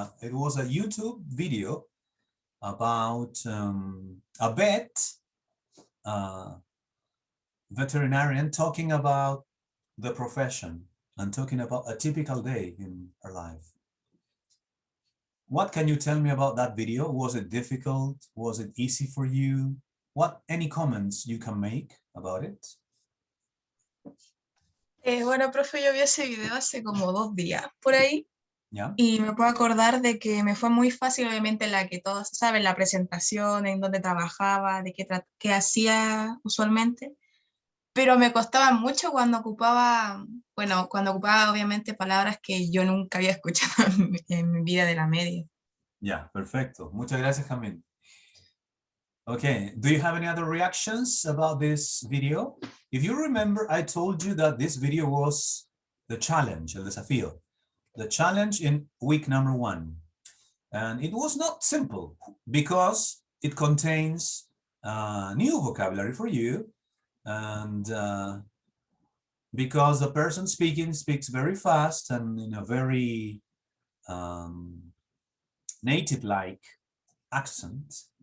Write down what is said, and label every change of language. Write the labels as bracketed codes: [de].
[en] It was a YouTube video about a vet, veterinarian, talking about the profession and talking about a typical day in her life. What can you tell me about that video? Was it difficult? Was it easy for you? Any comments you can make about it? [es] Bueno, profe, yo vi ese video hace como 2 días por ahí. [en] Yeah. [es] Y me puedo acordar de que me fue muy fácil, obviamente, la que todos saben, la presentación, en dónde trabajaba, de qué hacía usualmente. Pero me costaba mucho cuando ocupaba, obviamente palabras que yo nunca había escuchado en mi vida de la media. Ya, perfecto. Muchas gracias, Camille. [en] Okay, do you have any other reactions about this video? If you remember, I told you that this video was the challenge, el desafío. The challenge in week number 1. And it was not simple because it contains new vocabulary for you, and because the person speaking speaks very fast and in a very native-like accent.